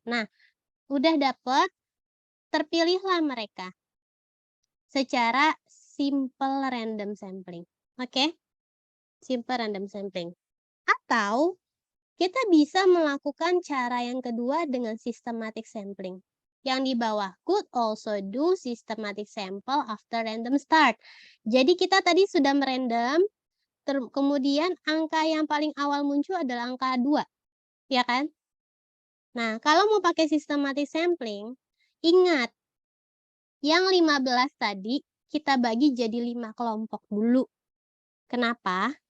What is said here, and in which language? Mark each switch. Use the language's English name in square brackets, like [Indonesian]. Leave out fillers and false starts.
[Indonesian] Nah, udah dapat, terpilihlah mereka secara simple random sampling. Oke? [English] Simple random sampling. [Indonesian] Atau kita bisa melakukan cara yang kedua dengan systematic sampling. Yang di bawah, [English] could also do systematic sample after random start. [Indonesian] Jadi kita tadi sudah merandom, kemudian angka yang paling awal muncul adalah angka 2, ya kan? Nah, kalau mau pakai systematic sampling, ingat, yang 15 tadi kita bagi jadi 5 kelompok dulu. Kenapa?